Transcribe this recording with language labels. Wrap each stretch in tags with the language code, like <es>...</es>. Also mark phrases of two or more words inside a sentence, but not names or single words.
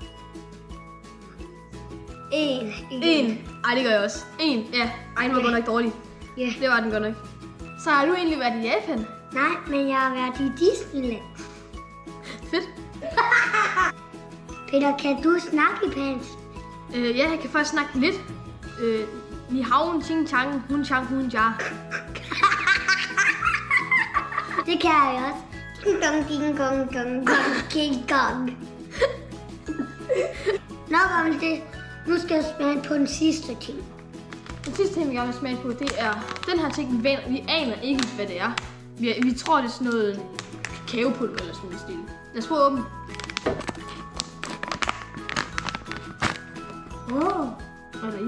<da>1. Ej, det gør jeg også. 1, ja. Ej, den var godt nok dårlig. Ja. Det var den godt nok. Så har du egentlig været i Japan? Nej, men jeg har været i Disneyland. Fedt. Peter, kan du snakke japansk? Ja, jeg kan faktisk snakke lidt.</da> <zh>Ni hao, ching chang, hun chang, hun ja.</zh> <da>Det kan jeg også. Ding dong, ding gong, gong, gong, king gong. Nok om det. Nu skal jeg smage på den sidste ting. Den sidste ting, vi gerne vil smage på, det er den her ting, vi aner ikke, hvad det er. Vi tror, det er sådan noget kakaopulver eller sådan noget stil. Lad os prøve at åbne. Hvad er der i?</da>